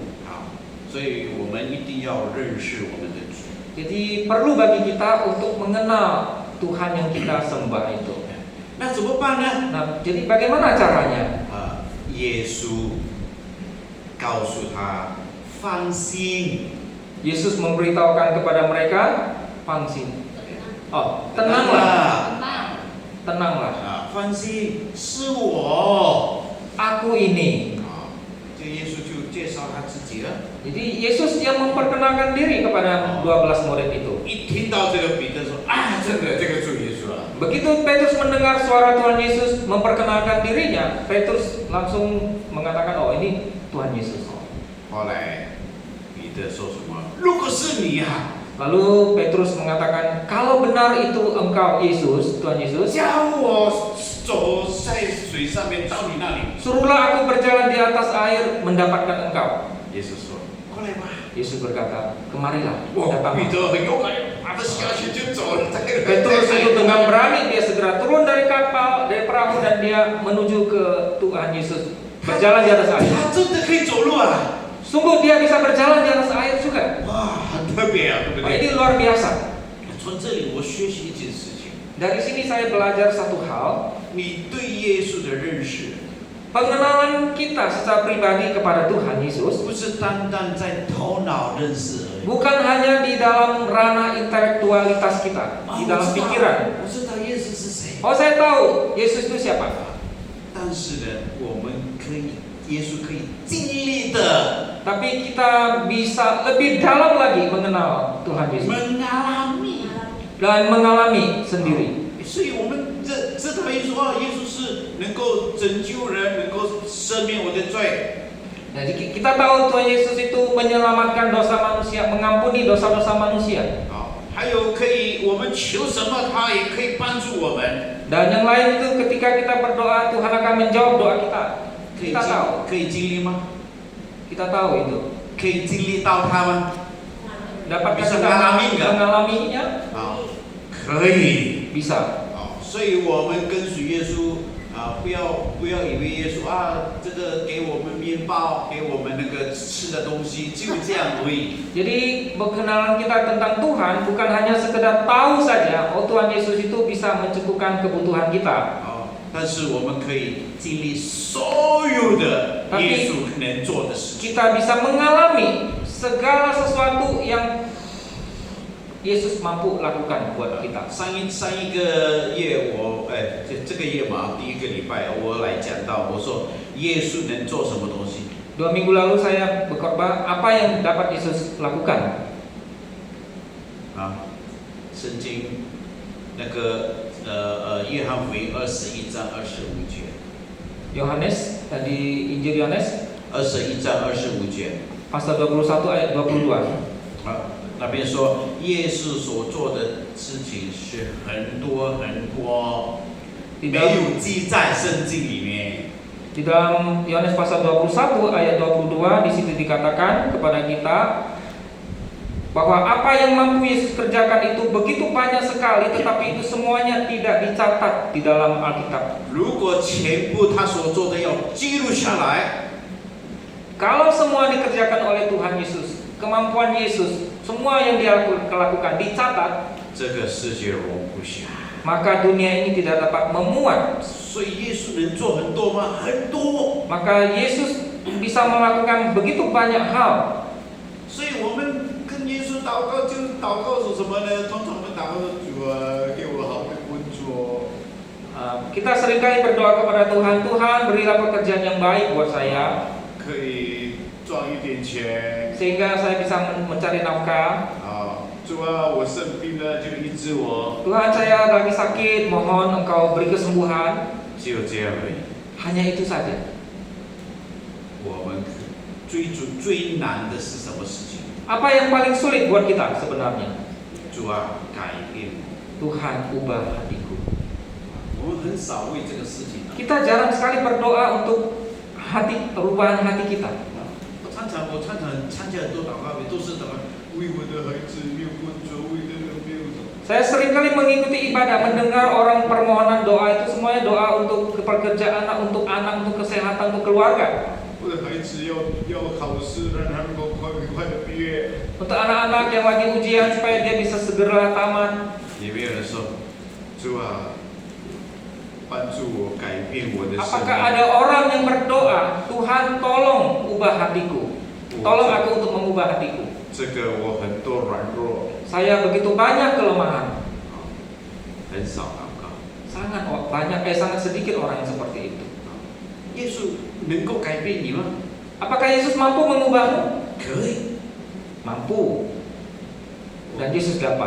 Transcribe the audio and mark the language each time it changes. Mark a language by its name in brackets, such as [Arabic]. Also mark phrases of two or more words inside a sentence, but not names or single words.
[Chinese] 好，所以我们一定要认识我们的主。 [Indonesian] Jadi perlu bagi kita untuk mengenal Tuhan yang kita sembah itu. [Chinese] 那怎么办呢？ [Indonesian] Nah, jadi bagaimana caranya? [Chinese] 啊，耶稣告诉他放心。 [Indonesian] Yesus memberitahukan kepada mereka, "Fangsin." Oh, tenanglah, tenanglah. [Chinese] 啊，放心，是我。 [Indonesian] Aku ini. [Chinese] 啊，这耶稣就介绍他自己了。 [Indonesian] Jadi Yesus yang memperkenalkan diri kepada 12 murid itu. [Chinese] 一听到这个彼得说啊，这个主耶稣了。 [Indonesian] Begitu Petrus mendengar suara Tuhan Yesus memperkenalkan dirinya, Petrus langsung mengatakan, "Oh, ini Tuhan Yesus." [Chinese] 后来彼得说什么？如果是你啊， [Indonesian] Lalu Petrus mengatakan, "Kalau benar itu engkau Yesus, Tuhan Yesus, [Chinese] 叫我走在水上面到你那里。 [Indonesian] suruhlah aku berjalan di atas air mendapatkan engkau." [Chinese] 耶稣说：“过来吧。 [Indonesian] Yesus berkata, "Kemarilah, 哇， datanglah." [Chinese] 彼得很勇敢，把他下去就走了。 [Indonesian] Petrus itu dengan berani dia segera turun dari kapal, dari perahu dan dia menuju ke Tuhan Yesus, berjalan di atas air. [Chinese] 他真的可以走路啊！ [Indonesian] Sungguh dia bisa berjalan di atas air juga. [Chinese] 哇，很特别啊，对不 [Indonesian] Oh, [Chinese] 对？ [Indonesian] ini luar biasa. [Chinese] 从这里我学习一件事情： [Indonesian] Dari sini saya belajar satu hal, [Chinese] 你对耶稣的认识， [Indonesian] pengenalan kita secara pribadi kepada Tuhan Yesus [Chinese] 不是单单在头脑认识而已。 [Indonesian] bukan hanya di dalam ranah intelektualitas kita, di dalam pikiran. [Chinese] 我知道耶稣是谁， [Indonesian] Oh, saya tahu Yesus itu siapa. [Chinese] 但是呢，我们可以，耶稣可以经历的。 [Indonesian] Tapi kita bisa lebih dalam lagi mengenal Tuhan Yesus mengalami， dan mengalami sendiri. [Chinese] 所以我们知道耶稣啊，耶稣是能够拯救人，能够赦免我的罪。 [Indonesian] Jadi kita tahu Tuhan Yesus itu menyelamatkan dosa manusia, mengampuni dosa-dosa manusia. [Chinese] 好，还有可以我们求什么，他也可以帮助我们。 [Indonesian] Dan yang lain itu ketika kita berdoa Tuhan akan menjawab doa kita. [Chinese] 可 [Indonesian] Kita tahu, [Chinese] 以经历吗？ [Indonesian] kita tahu itu. [Chinese] 可以经历到他吗？ [Indonesian] Dapatkah Bisa kita mengalami nggak? mengalaminya? [Chinese] 啊，可以。 [Indonesian] Bisa. [Chinese] 啊，所以我们跟随耶稣啊，不要以为耶稣啊，这个给我们面包，给我们那个吃的东西，就这样而已。 [Indonesian] Jadi pengenalan kita tentang Tuhan bukan hanya sekedar tahu saja, oh Tuhan Yesus itu bisa mencukupkan kebutuhan kita. [Chinese] 啊，但是我们可以经历所有的耶稣能做的事情。 [Indonesian] Kita bisa mengalami segala sesuatu yang Yesus mampu lakukan buat kita. [Chinese] 上一个月这个月嘛，第一个礼拜我来讲到，我说耶稣能做什么东西？ [Indonesian] 2 minggu lalu saya berkhotbah apa yang dapat Yesus lakukan. [Chinese] 啊，圣经那个约翰福音21章25节。 [Indonesian] Yohanes di Injil Yohanes [Chinese] 21 章25节， [Indonesian] pasal 21 ayat 22. [Chinese] 那边说耶稣所做的事情是很多很多，没有记在圣经里面。 [Indonesian] Di dalam Yohanes pasal 21 ayat 22 di situ dikatakan kepada kita bahwa apa yang mampu Yesus kerjakan itu begitu banyak sekali, tetapi itu semuanya tidak dicatat di dalam Alkitab. [Chinese] 如果全部他所做的要记录下来， [Indonesian] Kalau semua dikerjakan oleh Tuhan Yesus, kemampuan Yesus, semua yang dia lakukan dicatat, [Chinese] 这个世界容不下。 [Indonesian] maka dunia ini tidak dapat memuat. [Chinese] 所以耶稣能做很多吗？很多。 [Indonesian] Maka Yesus bisa melakukan begitu banyak hal. [Chinese] 所以我们跟耶稣祷告，就是祷告说什么呢？通常我们祷告说：“主啊，给我好的工作。” [Indonesian] Kita seringkali berdoa kepada Tuhan, Tuhan berilah pekerjaan yang baik buat saya, [Chinese] 可以赚一点钱。 [Indonesian] sehingga saya bisa mencari nafkah. [Chinese] 主啊，我生病了，就医治我。 [Indonesian] Tuhan, saya lagi sakit, mohon Engkau beri kesembuhan. [Chinese] 只有这样而已。 [Indonesian] Hanya itu saja. [Chinese] 我们最难的是什么事情？ [Indonesian] Apa yang paling sulit buat kita sebenarnya? [Chinese] 主啊，改变我。 [Indonesian] Tuhan, ubah hatiku. [Chinese] 我们很少为这个事情。 [Indonesian] Kita jarang sekali berdoa untuk perubahan hati kita. [Chinese] 我常常参加很多祷告会，都是祷告为我的孩子没有工作，为这个没有什么。 [Indonesian] Saya seringkali mengikuti ibadah, mendengar orang permohonan doa itu semuanya doa untuk pekerjaan, untuk anak, untuk kesehatan, untuk keluarga. [Chinese] 我的孩子要考试，让他能够快的毕业。 [Indonesian] Untuk anak-anak yang lagi ujian supaya dia bisa segera tamat. [Chinese] 有没有人说，主啊，帮助我改变我的生 [Indonesian] Apakah [Chinese] 命？ [Indonesian] ada orang yang berdoa, Tuhan tolong ubah hatiku, tolong aku untuk mengubah hatiku. [Chinese] 这个我很多软弱， [Indonesian] Saya begitu banyak kelemahan. [Chinese] 很少祷告。 [Indonesian] Sangat sedikit orang yang seperti itu. [Chinese] 耶稣能够改变你吗？ [Indonesian] Apakah Yesus mampu mengubahmu? [Chinese] 可以。 [Indonesian] Mampu. Dan Yesus dapat.